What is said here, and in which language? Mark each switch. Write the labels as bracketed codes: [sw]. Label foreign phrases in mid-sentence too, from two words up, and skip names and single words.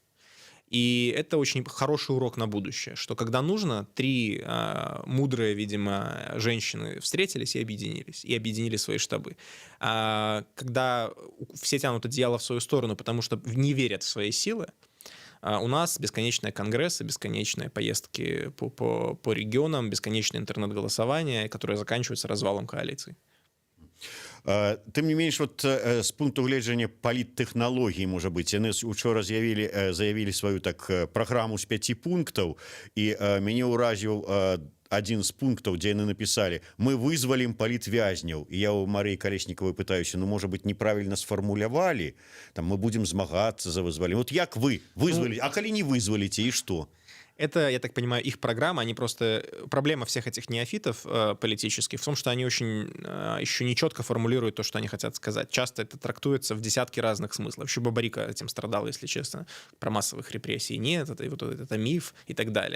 [ru] И это очень хороший урок на будущее, что когда нужно, 3 мудрые, видимо, женщины встретились и объединили свои штабы. Когда все тянут одеяло в свою сторону, потому что не верят в свои силы, у нас бесконечные конгрессы, бесконечные поездки по регионам, бесконечное интернет-голосование, которое заканчивается развалом коалиции. [be] Тым не менш, вот з пункту гледжання паліттэхналогій, можа быць, яны учора заявілі сваю так праграму з 5 пунктаў, і мяне ўразіў адзін з пунктаў, дзе яны напісалі: мы вызвалім палітвязняў. І я у Марыі Калеснікавай пытаюся: ну, можа быць, неправільна сфармулявалі, там мы будзем змагацца за вызваленне. Вот як вы вызвалі, а калі не вызваліце, і што? [ru] Это, я так понимаю, их программа, они просто... Проблема всех этих неофитов политических в том, что они очень еще не четко формулируют то, что они хотят сказать. Часто это трактуется в десятки разных смыслов. Еще Бабарика этим страдал, если честно. Про массовых репрессий нет, это миф и так далее.